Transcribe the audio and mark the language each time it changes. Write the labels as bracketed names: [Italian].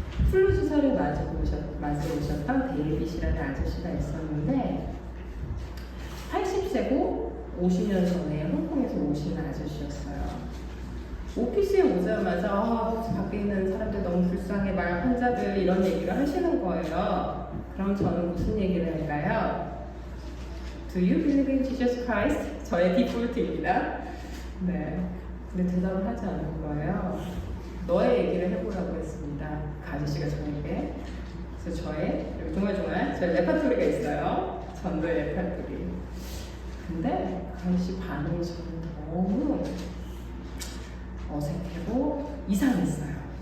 [Korean] 플루 주사를 맞아 오셨던 데이빗이라는 아저씨가 있었는데 80세고 50년 전에 홍콩에서 오신 아저씨였어요. 오피스에 오자마자 밖에 있는 사람들 너무 불쌍해, 말 환자들 이런 얘기를 하시는 거예요. 그럼 저는 무슨 얘기를 할까요? [English] Do you believe in Jesus Christ? [Korean] 저의 디폴트입니다. 네. 근데 대답을 하지 않는 거예요. 너의 얘기를 해보라고 했습니다. 그 아저씨가 저에게. 그래서 저의 저의 레파토리가 있어요. 전도의 레파토리. 근데 그 아저씨 반응이 저는 너무 어색하고 이상했어요.